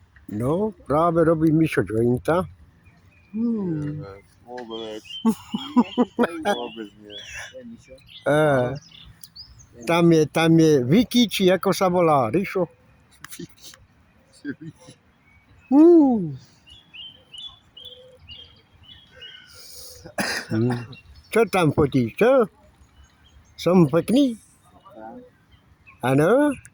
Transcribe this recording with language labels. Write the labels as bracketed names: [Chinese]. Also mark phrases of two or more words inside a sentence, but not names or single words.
[Polish] No, prawie robi mi się jointa. Wobec. Wobec nie. [Slovak] E, tam je Wiki, czy jako sa volá, Ríšo? Co tam fotíš, čo? Som pekný? Áno?